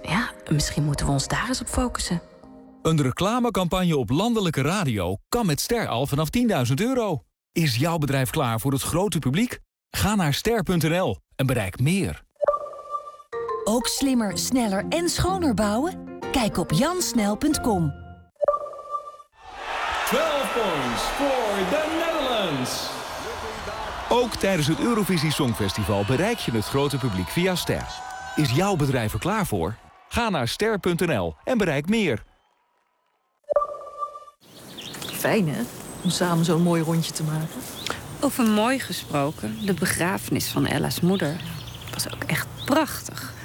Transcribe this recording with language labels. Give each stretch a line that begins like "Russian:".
Dutch: Ja, misschien moeten we ons daar eens op focussen. Een reclamecampagne op landelijke radio kan met Ster al vanaf €10.000. Is jouw bedrijf klaar voor het grote publiek? Ga naar ster.nl en bereik meer. Ook slimmer, sneller en schoner bouwen? Kijk op jansnel.com.
English: 12 points for the Netherlands.
Dutch: Ook tijdens het Eurovisie Songfestival bereik je het grote publiek via Ster. Is jouw bedrijf er klaar voor? Ga naar ster.nl en bereik meer. Fijn hè, om samen zo'n mooi rondje te maken. Over mooi gesproken, de begrafenis van Ella's moeder was ook echt prachtig.